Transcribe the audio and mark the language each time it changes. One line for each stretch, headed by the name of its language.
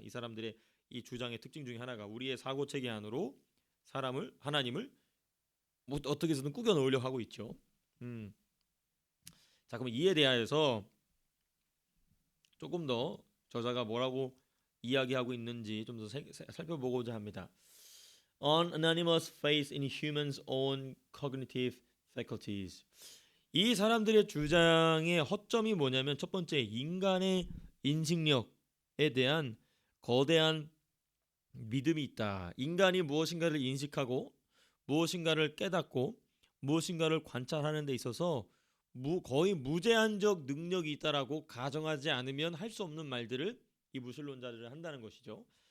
Korean: 이 사람들의 이 주장의 특징 중에 하나가 우리의 사고 체계 안으로 하나님을 뭐 어떻게 해서든 꾸겨 넣으려고 하고 있죠. 자, 그럼 이에 대하여서 조금 더 저자가 뭐라고 이야기하고 있는지 좀 더 살펴보고자 합니다.
English: Unanimous faith in humans' own cognitive faculties.
Korean: 이 사람들의 주장의 허점이 뭐냐면 첫 번째, 인간의 인식력에 대한 거대한 믿음이 있다. 인간이 무엇인가를 인식하고 무엇인가를 깨닫고 무엇인가를 관찰하는 데 있어서 거의 무제한적 능력이 있다라고 가정하지 않으면 할 수 없는 말들을 이 무신론자들은 한다는 것이죠.